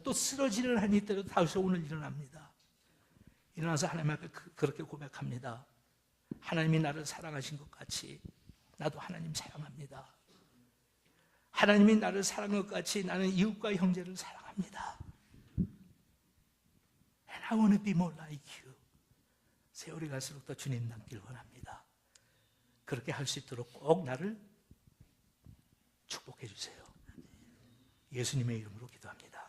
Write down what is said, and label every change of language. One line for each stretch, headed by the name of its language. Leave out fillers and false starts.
Korean: 또 쓰러지는 한이 있더라도 다시 오늘 일어납니다. 일어나서 하나님 앞에 그렇게 고백합니다. 하나님이 나를 사랑하신 것 같이 나도 하나님 사랑합니다. 하나님이 나를 사랑한 것 같이 나는 이웃과 형제를 사랑합니다.
English: And I want to be more like you.
Korean: 세월이 갈수록 더 주님 닮길 원합니다. 그렇게 할 수 있도록 꼭 나를 축복해 주세요. 예수님의 이름으로 기도합니다.